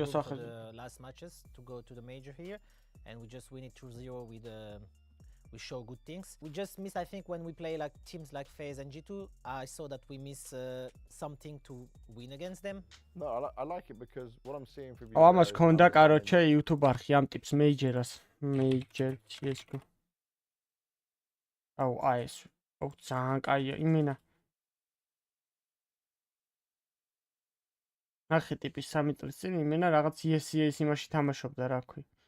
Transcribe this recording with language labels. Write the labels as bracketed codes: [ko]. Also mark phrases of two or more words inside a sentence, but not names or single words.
[en] back for сахар. the last matches to go to the major here, and we just win it 2-0 with we show good things. We just miss, I think, when we play like teams like FaZe and G2, I saw that we miss something to win against them. No, I like it because what I'm seeing from you. [ka] აუ ამას guys, ქონდა I'm კაროჩე YouTube არხი ამ ტიპს Major-ას. Major CS2. აუ ეს. აუ ძალიან კაია იმენა. ახი ტიპის 3 წლის წინ იმენა რაღაც ESES იმაში თამაშობდა რა ქვი.